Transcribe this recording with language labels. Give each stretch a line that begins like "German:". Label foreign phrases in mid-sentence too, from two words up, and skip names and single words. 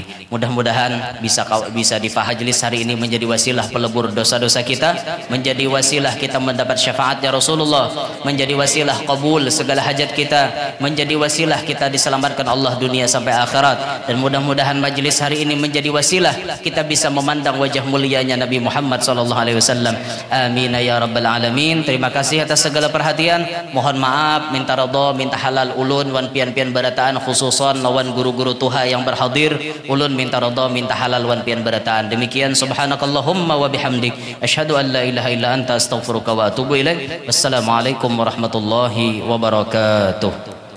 Indonesian: Mudah-mudahan bisa difahajlis hari ini menjadi wasilah pelebur dosa-dosa kita, menjadi wasilah kita mendapat syafaatnya Rasulullah, menjadi wasilah kabul segala hajat kita, menjadi wasilah kita diselamatkan Allah dunia sampai akhirat, dan mudah-mudahan majlis hari ini menjadi wasilah kita bisa memandang wajah mulianya Nabi Muhammad SAW.
Arabic: آمين يا رب العالمين.
Indonesian: Terima kasih atas segala perhatian. Mohon maaf, minta redha,
Banjar: minta halal ulun wan pian-pian barataan, khususan lawan guru-guru tuha yang berhadir. Ulun minta redha, minta halal wan pian barataan.
Indonesian: Demikian,
Arabic: سبحانك اللهم وبحمدك، أشهد أن لا إله إلا أنت أستغفرك وأتوب إليك. والسلام عليكم ورحمة الله وبركاته.